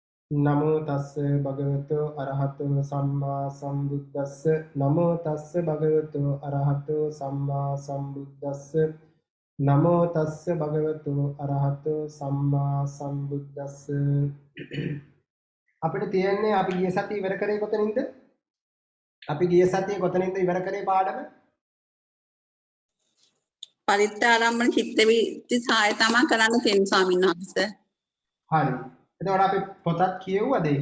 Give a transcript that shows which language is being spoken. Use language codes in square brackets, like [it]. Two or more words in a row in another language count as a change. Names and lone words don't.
[pi] නමෝ තස්ස භගවතු අරහතෝ සම්මා සම්බුද්දස්ස නමෝ තස්ස භගවතු අරහතෝ සම්මා සම්බුද්දස්ස නමෝ තස්ස භගවතු අරහතෝ සම්මා සම්බුද්දස්ස [si] අපිට තියෙන්නේ අපි ගිය සතියේ ඉවර කරේ කොතනින්ද? අපි ගිය සතියේ කොතනින්ද ඉවර කරේ පාඩම? පරිත්‍යාරම්භන චිත්ත වීති සාය තමා කරන්න තියෙන ස්වාමීන් වහන්සේ. හරි. එතකොට අපි පොතක් කියවුවද ඒක?